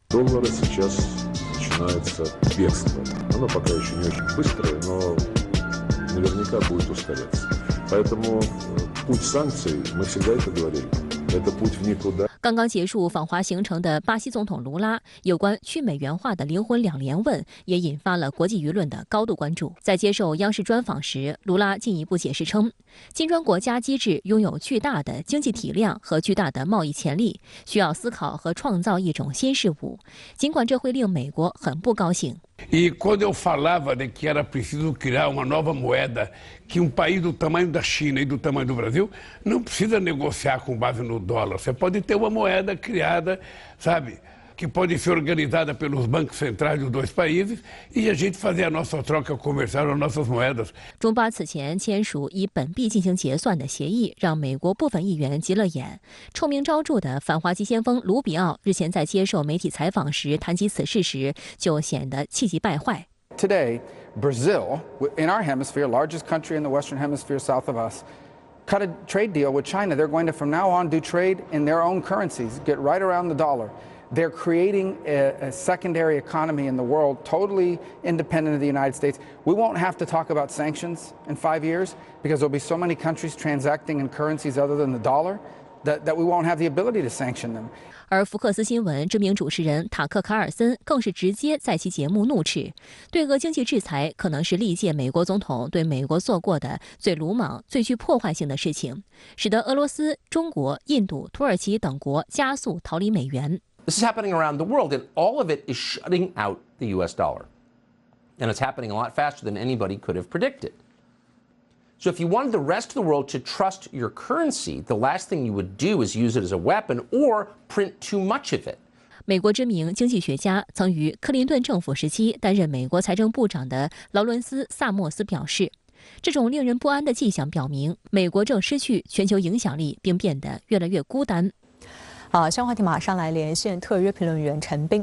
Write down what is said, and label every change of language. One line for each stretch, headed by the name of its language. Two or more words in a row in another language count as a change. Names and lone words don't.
Chinese: 刚刚结束访华行程的巴西总统卢拉有关去美元化的灵魂2连问，也引发了国际舆论的高度关注。在接受央视专访时，卢拉进一步解释称，金砖国家机制拥有巨大的经济体量和巨大的贸易潜力，需要思考和创造一种新事物，尽管这会令美国很不高兴。
Portuguese: E quando eu falava de que era preciso criar uma nova moeda, que país do tamanho da China e do tamanho do Brasil não precisa negociar com base no dólar. Você pode ter uma moeda criada, sabe, que pode ser organizada pelos bancos centrais dos 2 países e a gente fazer a nossa troca comercial, as nossas moedas.
Chinese: 中巴此前签署以本币进行结算的协议，让美国部分议员急了眼。臭名昭著的反华急先锋卢比奥日前在接受媒体采访时谈及此事时，就显得气急败坏。
English: Today, Brazil, in our hemisphere, largest country in the Western Hemisphere south of us, cut a trade deal with China. They're going to, from now on, do trade in their own currencies, get right around the dollar. They're creating a secondary economy in the world, totally independent of the United States. We won't have to talk about sanctions in 5 years because there'll be so many countries transacting in currencies other than the dollar that we won't have the ability to sanction them.
Chinese: 而福克斯新闻知名主持人塔克·卡尔森更是直接在其节目怒斥，对俄经济制裁可能是历届美国总统对美国做过的最鲁莽、最具破坏性的事情，使得俄罗斯、中国、印度、土耳其等国加速逃离美元。
English: This is happening around the world, and all of it is shutting out the U.S. dollar. And it's happening a lot faster than anybody could have predicted. So if you wanted the rest of the world to trust your currency, the last thing you would do is use it as a weapon or print too much of it.
Chinese: 美国知名经济学家、曾于克林顿政府时期担任美国财政部长的劳伦斯·萨默斯表示，这种令人不安的迹象表明，美国正失去全球影响力，并变得越来越孤单。好，相关话题马上来连线特约评论员陈斌。